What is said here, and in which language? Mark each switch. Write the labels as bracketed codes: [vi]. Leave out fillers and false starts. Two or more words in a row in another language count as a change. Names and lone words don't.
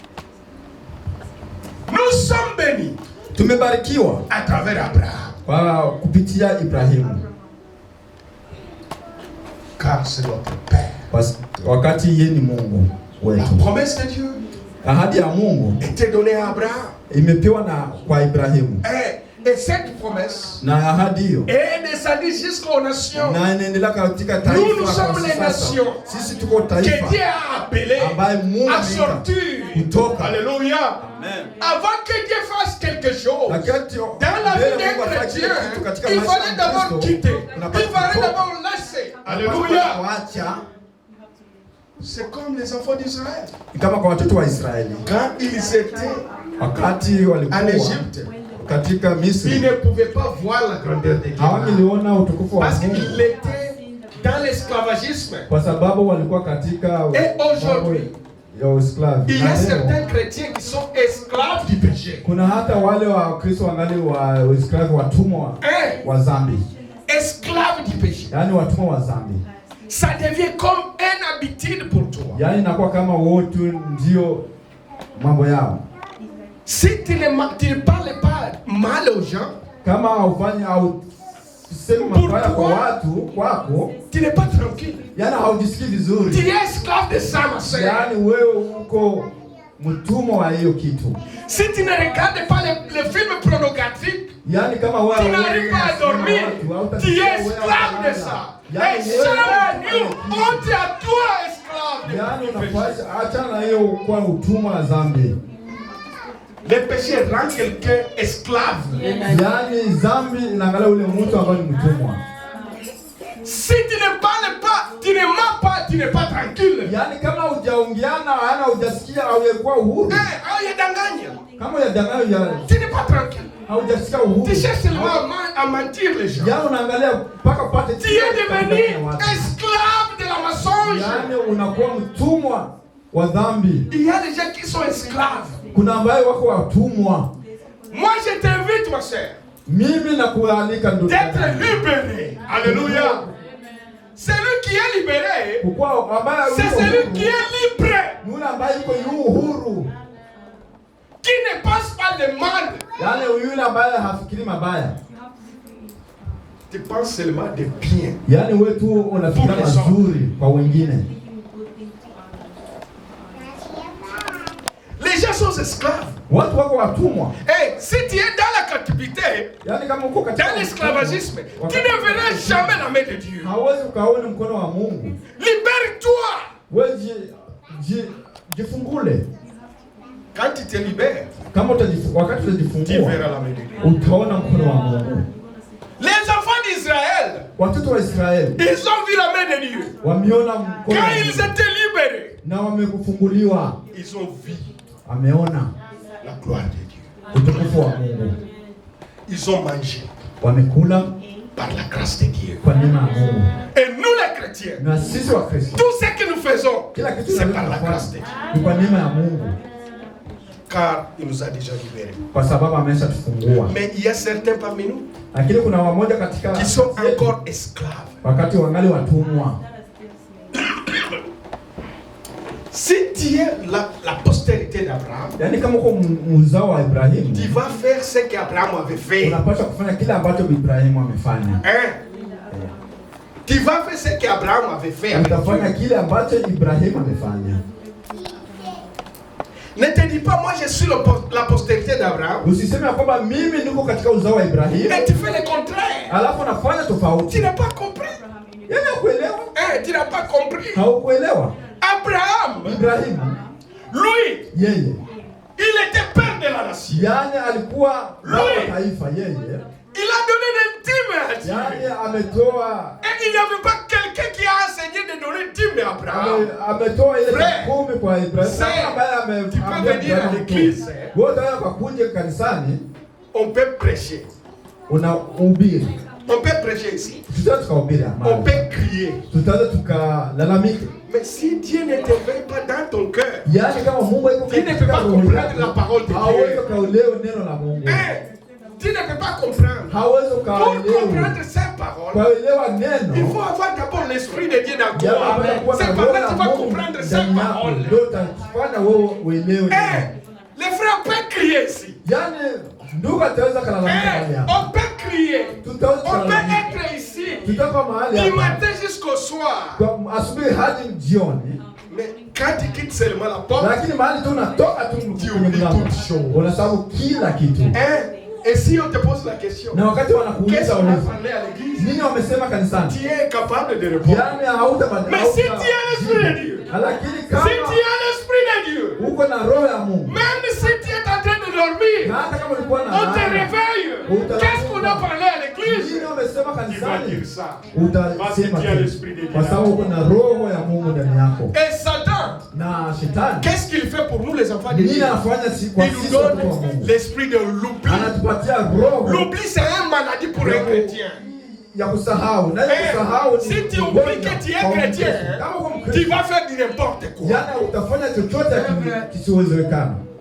[fr] Nous sommes bénis à travers Abraham. Car c'est notre Père. La promesse de Dieu était donnée à Abraham. Et cette promesse [sw] na ahadi hiyo [fr] est descendue jusqu'aux nations. [sw] na inaendelea katika taifa. [fr] Nous sommes les nations [sw] Sisi tuko [fr] que [sw] taifa [fr] Dieu a appelé [sw] ambaye Mungu [fr] à sortir. [sw] kutoka. [fr] Alléluia. Amen. Avant que Dieu fasse quelque chose [sw] Wakati [fr] dans la vie [sw] mbele Mungu [fr] d'un [sw] afanye [fr] chrétien, [sw] kitu katika [fr] il [sw] maisha [fr] fallait [sw] ya [fr] d'abord [sw] Kristo, [fr] quitter. Il [sw] unapaswa [fr] fallait [sw] kutoka. [fr] d'abord laisser. Alléluia. Alléluia. [sw] Wacha [fr] C'est comme les enfants d'Israël. [sw] kama kwa watoto wa Israeli [fr] Quand ils étaient [sw] wakati [fr] en [sw] walikuwa [fr] Égypte, [sw] katika [fr] ils [sw] Misri [fr] ne pouvaient pas voir la grandeur de Dieu. [sw] hawangeliona utukufu wa [fr] Parce [sw] Mungu [fr] qu'ils étaient dans l'esclavagisme. [sw] kwa sababu walikuwa katika [fr] Et aujourd'hui, [sw] ya esclave. [fr] il y a certains chrétiens qui sont esclaves du péché. [sw] Kuna hata wale wa Kristo wangali wa esclave, watumwa wa dhambi, [fr] Esclaves du péché. [sw] yaani watumwa wa dhambi. [fr] Ça devient comme une habitude pour toi. [sw] Yaani inakuwa kama wote ndio mambo yao. [fr] Si tu ne parles pas mal aux gens, [sw] Kama haufanyi au sema mabaya kwa watu kwako, [fr] tu n'es pas tranquille. [sw] yaani haujisikii [fr] Tu [sw] vizuri. [fr] es esclave de ça, ma soeur. [sw] Yaani wewe uko mtumwa wa hiyo kitu. [fr] Si tu ne regardes pas les films pornographiques, [sw] Yaani kama wewe [fr] tu n'arrives pas à dormir. Tu es esclave de ça. Et jamais nous, honte à toi, esclave. [sw] Yaani unapaswa achana na hiyo kwa utumwa na dhambi. [fr] Le péché rend quelqu'un esclave. [sw] Yaani dhambi inaangalia ule mtu ambaye ni mtumwa. [fr] Si tu ne parles pas, tu ne mens pas, tu n'es pas tranquille. [sw] Yaani kama hujaongeana wala hujasikia haujakuwa uhuru. Yadanganya. Kama hujadanganya [fr] Tu n'es pas tranquille. [sw] haujasikia uhuru. [fr] Tu cherches seulement à mentir les gens. [sw] Yaani unaangalia mpaka upate [fr] Tu es devenu esclave de la mensonge. [sw] Yaani unakuwa mtumwa wa dhambi. [fr] Il y a des gens qui sont esclaves. [sw] Kuna ambaye wako watumwa. [fr] Moi, je t'invite, ma soeur, [sw] Mimi nakualika ndugu [fr] d'être [sw] yangu. [fr] libéré. Alléluia. Celui qui est libéré, [sw] Kukua ambaye [fr] c'est [sw] yuko [fr] celui [sw] huru. [fr] qui est libre, [sw] Yule ambaye yuko uhuru. [fr] qui ne pense pas de mal. [sw] Yaani yule ambaye hafikiri mabaya. [fr] Tu penses seulement de bien. [sw] Yaani wewe tu unafikiri mazuri kwa wengine. [fr] Les gens sont esclaves. [sw] Watu wako watumwa. [fr] Et si tu es dans la captivité, [sw] Yaani kama uko katika [fr] dans l'esclavagisme, tu ne verras jamais la main de Dieu. [sw] hauwezi ukaona mkono wa Mungu. [fr] Libère-toi. [sw] Wewe jifungule. [fr] Quand tu te libères, [sw] Kama wakati [fr] tu [sw] utajifungua [fr] verras la main de Dieu. [sw] utaona mkono wa Mungu. [fr] Les enfants d'Israël, [sw] Watoto wa Israeli [fr] ils ont vu la main de Dieu. [sw] wameona mkono wa [fr] Quand ils [sw] Mungu [fr] étaient libérés, [sw] na wamekufunguliwa, [fr] ils ont vu [sw] wameona [fr] la gloire de Dieu. [sw] utukufu wa Mungu, [fr] Ils ont mangé [sw] wamekula [fr] par la grâce de Dieu. [sw] kwa neema ya Mungu. [fr] Et nous les chrétiens, [sw] Na sisi wa Kristo [fr] tout ce que nous faisons, [sw] kila kitu [fr] c'est par la grâce de Dieu. [sw] ni kwa neema ya Mungu, [fr] Car il nous a déjà libérés. [sw] kwa sababu ameshatufungua. [fr] Mais il y a certains parmi nous [sw] Lakini kuna wamoja katika [fr] qui sont encore esclaves. [sw] wakati wangali watumwa. [fr] Si tu es la postérité d'Abraham, [sw] Yaani kama uko mzao wa Ibrahimu, [fr] tu vas faire ce qu'Abraham avait fait. [sw] unapaswa kufanya kile ambacho Ibrahimu amefanya. [fr] Tu vas faire ce qu'Abraham avait fait. Avec [sw] Utafanya [fr] Dieu. [sw] kile ambacho Ibrahimu amefanya. [fr] Ne te dis pas, moi je suis la postérité d'Abraham. [sw] Usiseme ya kwamba mimi niko katika uzao wa Ibrahimu, [fr] Mais tu fais le contraire. [sw] alafu nafanya [fr] Tu [sw] tofauti. [fr] n'as pas compris. [sw] Yaani hakuelewa. [fr] Tu n'as pas compris. [sw] Haukuelewa. [fr] Abraham, [sw] Ibrahimu [fr] lui, [sw] yeye, [fr] il était père de la nation. [sw] yaani alikuwa baba wa taifa yeye. [fr] Il a donné l'intime à Dieu. [sw] Yaani ametoa [fr] Et il n'y avait pas quelqu'un qui a enseigné de donner l'intime à Abraham. [sw] ametoa ile [fr] Frère, [sw] kumi kwa Ibrahimu. [fr] c'est- [sw] Ambaye [fr] tu peux venir à l'église. [sw] Wewe utaweza kwa kuja kanisani [fr] On peut prêcher. [sw] unahubiri. [fr] On peut prêcher ici. [sw] Tutaweza tukahubiri [fr] On [sw] amani. [fr] peut crier. [sw] Tutaweza tukalalamika. [fr] Mais si Dieu ne t'éveille pas dans ton cœur, [sw] Yaani kama Mungu yuko [fr] tu ne peux pas comprendre la parole de [sw] hauwezi [fr] Dieu. [sw] ukaelewa neno la Mungu. [fr] Tu ne peux pas comprendre. [sw] Hauwezi [fr] Pour [sw] ukaelewa. [fr] comprendre ces paroles, [sw] Kuelewa [fr] il [sw] neno. [fr] faut avoir d'abord l'esprit de Dieu dans [sw] Jambo [fr] toi. [sw] ambalo kuwa na [fr] C'est [sw] roho [fr] pendant [sw] ya [fr] que tu vas [sw] Mungu [fr] comprendre ces [sw] ndani yako, [fr] paroles. [sw] ndio utafanya wewe uelewe neno. [fr] Les frères peuvent crier ici. [sw] Yaani ndugu ataweza kalalamika mahali hapa. [fr] On peut crier. [sw] Tutaweza [fr] On peut [sw] kulalamika. [fr] être ici [sw] Tutakuwa mahali [fr] du [sw] hapa. [fr] matin jusqu'au soir. [sw] Kwa asubuhi hadi jioni. [fr] Mais quand tu quittes seulement la porte, [sw] Lakini mahali tu unatoka tu [fr] Tu [sw] kwenye [fr] oublies [sw] mlango. [fr] toute chose. [sw] Unasahau kila kitu. [fr] Et si on te pose la question, [sw] Na wakati [fr] qu'est-ce [sw] wanakuuliza [fr] qu'on a [sw] ulizo, [fr] parlé à l'église? [sw] nini wamesema kanisani? [fr] Tu es incapable de répondre. [sw] Yaani hautabadilika. [fr] Mais si tu as l'esprit de Dieu, [sw] Lakini [fr] si [sw] kama [fr] tu as l'esprit de Dieu, [sw] uko na roho ya Mungu, [fr] même si tu es en train de dormir, [sw] na hata kama ulikuwa na [fr] on te [sw] laana, [fr] réveille. Qu'est-ce qu'on a parlé à l'église? [sw] nini wamesema [fr] Tu vas [sw] kanisani? [fr] dire ça. [sw] Utasema [fr] tu as l'esprit de Dieu. [sw] kwa sababu uko na roho ya Mungu ndani yako. [fr] Et Satan, [sw] Na shetani [fr] qu'est-ce qu'il fait pour nous les enfants de [sw] nini [fr] Dieu? [sw] anafanya kwa [fr] Il nous [sw] sisi watoto wa [fr] donne [sw] Mungu? [fr] l'esprit de l'oubli. [sw] Anatupatia roho [fr] L'oubli, c'est une maladie pour un chrétien. [sw] ya kusahau. Na kusahau [fr] Si tu oublies que tu es chrétien, tu vas faire du n'importe quoi. [sw] Yana utafanya chochote kisiwezekana.